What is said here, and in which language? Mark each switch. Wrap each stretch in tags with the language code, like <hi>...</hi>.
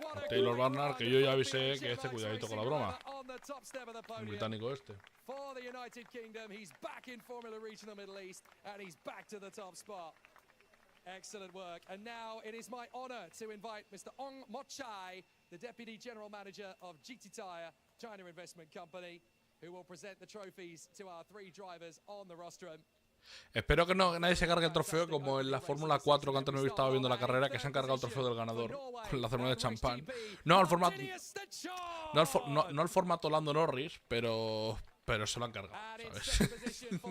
<es>Taylor Barnard, que yo ya avisé que cuidadito con la broma. El británico este.</es> <en>For the United Kingdom, he's back in Formula Regional Middle East and he's back to the top spot. Excellent work. And now it is my honor to invite Mr. Ong Mochai, the Deputy General Manager of GT Tire, China Investment Company, who will present the trophies to our 3 drivers on the rostrum.</en> <es>Espero que nadie se cargue el trofeo como en la Fórmula 4 que antes no estaba viendo la carrera, que se han cargado el trofeo del ganador con la ceremonia de champán. No al formato, no al formato Lando Norris, pero se lo han cargado, ¿sabes?</es>